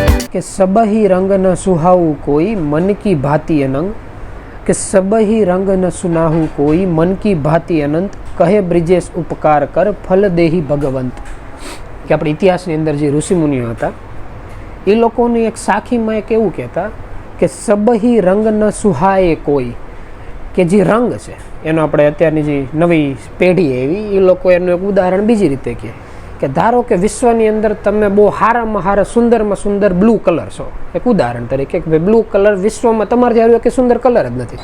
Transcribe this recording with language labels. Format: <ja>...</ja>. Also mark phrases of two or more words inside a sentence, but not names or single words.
<hi>કે सबही रंग न सुहाऊ कोई मन की भांति अनंग, કે सबही रंग न सुनाहू कोई मन की भांति अनंत, कहे ब्रिजेश उपकार कर फल देही भगवंत.</hi> <gu>કે આપણે ઇતિહાસની અંદર જે ઋષિમુનિઓ હતા એ લોકોની એક સાખીમાં એક એવું કહેતા કે</gu> <hi>सबही रंग न सुहाय कोई,</hi> <gu>કે જે રંગ છે એનો આપણે અત્યારની જે નવી પેઢી એવી એ લોકો એનું એક ઉદાહરણ બીજી રીતે કહે કે ધારો કે વિશ્વની અંદર તમે બહુ સારામાં સારા સુંદરમાં સુંદર</gu> <en>blue color</en> <gu>છો, એક ઉદાહરણ તરીકે કે ભાઈ</gu> <en>blue color</en> <gu>વિશ્વમાં તમારે જ્યારે કે સુંદર કલર જ નથી.</gu>